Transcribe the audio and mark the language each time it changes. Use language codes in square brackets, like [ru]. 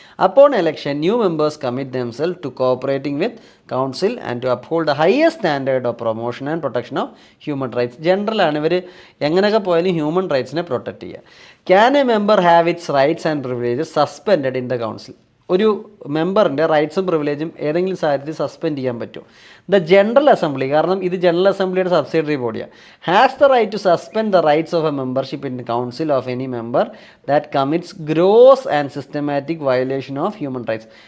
[en] Upon election, new members commit themselves to cooperating with council and to uphold the highest standard of promotion and protection of human rights. [ml] General ആണ് ഇവർ എങ്ങനെയൊക്കെ പോയാലും human റൈറ്റ്സിനെ protect ചെയ്യുക. [en] Can a member have its rights and privileges suspended in the council? [ml] ഒരു മെമ്പറിൻ്റെ റൈറ്റ്സും പ്രിവിലേജും ഏതെങ്കിലും സാഹചര്യത്തിൽ suspend ചെയ്യാൻ പറ്റും. [en] the general assembly, [ml] കാരണം ഇത് ജനറൽ അസംബ്ലിയുടെ സബ്സിഡറി ബോഡിയാണ്, [en] Has the right to suspend the rights of a membership in council of any member that commits gross and systematic violation of human rights.